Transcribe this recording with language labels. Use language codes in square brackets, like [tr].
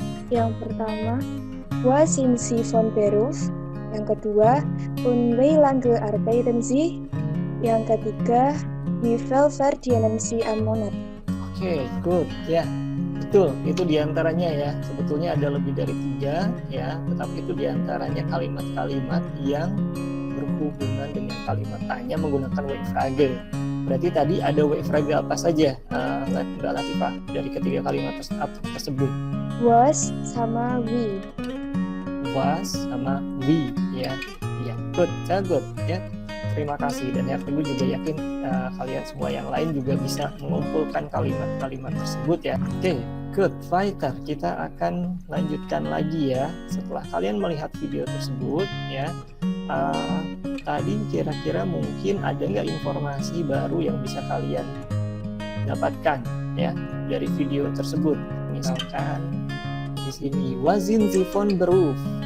[id] Yang pertama, [de] Wo sind Sie von Beruf. [id] Yang kedua, [de] Und wie lange arbeiten Sie? [id] Yang ketiga, [de] Wie viel verdienen Sie am Monat? [id] Oke, good. Ya, betul. Itu diantaranya ya. Sebetulnya ada lebih dari 3 ya, tetapi itu diantaranya kalimat-kalimat yang berhubungan dengan kalimat tanya menggunakan W-Frage. Berarti tadi ada W-Frage apa saja, Mbak Latifah, dari ketiga kalimat tersebut? [de] Was sama wie. [id] Was sama we, ya. Ya, good, good ya. Terima kasih, dan Teguh juga yakin kalian semua yang lain juga bisa mengumpulkan kalimat-kalimat tersebut ya. Oke, good, fighter. Kita akan lanjutkan lagi ya. Setelah kalian melihat video tersebut ya, tadi kira-kira mungkin ada nggak informasi baru yang bisa kalian dapatkan ya dari video tersebut? Misalkan di sini, [de] was sind Sie von Beruf?